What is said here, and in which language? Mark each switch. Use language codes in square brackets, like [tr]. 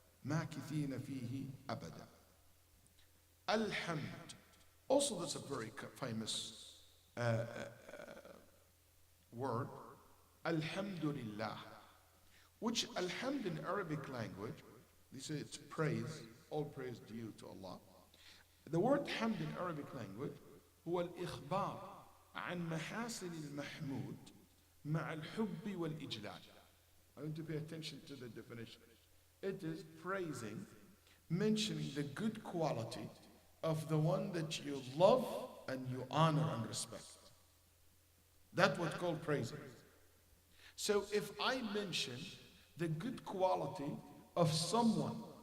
[ar] ماكثين فيه أبدا. Alhamd. [en] Also, that's a very famous word. Alhamdulillah. Which alhamd in Arabic language, they say it's praise, all praise due to Allah. The word hamd in Arabic language [ar] هو الإخبار عن محاسن المحمود مع الحب والإجلال. [en] I want to pay attention to the definition. It is praising, mentioning the good quality of the one that you love and you honor and respect. That's what's called praising. So if I mention the good quality of someone